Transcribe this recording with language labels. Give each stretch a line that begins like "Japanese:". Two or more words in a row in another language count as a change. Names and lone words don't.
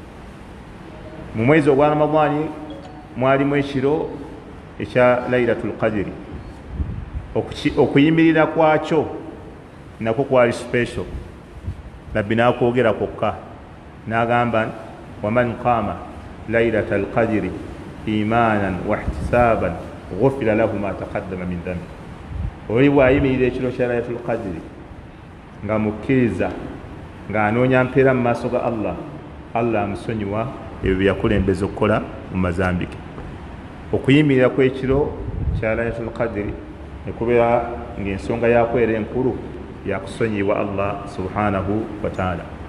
Ganda: Mu mwezi ogwa Ramadani mwalimu ekiro ekya Laylatul Qadri, okuyimirira kwakyo nakwo kwali special. Nabbi n'akwogera kwokka n'agamba
Arabic: ومن قام ليلة القدر إيمانا واحتسابا غفر له ما تقدم من ذنبه.
Ganda: Oli bw'ayimirira ekiro kya Laylatul Qadri nga mukkiriza ng'anoonya mpeera mu maaso ga Allah, Allah amusonyiwa ebyo bye yakulembeza okukola mu mazambi ge. Okuyimirira kw'ekiro kya Laylatul Qadri ne kubeera ng'ensonga yaakwo era enkulu yakusonyibwa Allah
Arabic: سبحانه وتعالى.